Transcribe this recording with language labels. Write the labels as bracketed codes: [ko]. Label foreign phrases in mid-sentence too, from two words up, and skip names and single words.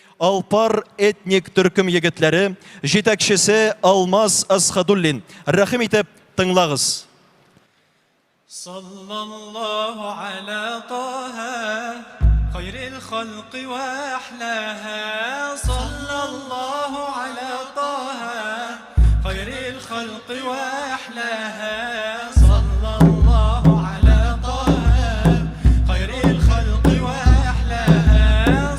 [tt] Alpar etnik Türküm егетләре, жетәкчесе Алмаз Асхадуллин. Рәхим итеп тыңлагыз. [ar] صلى الله على طه، خير الخلق وأخلاقا. صلى الله على طه، خير الخلق وأخلاقا. صلى الله على طه، خير الخلق وأخلاقا.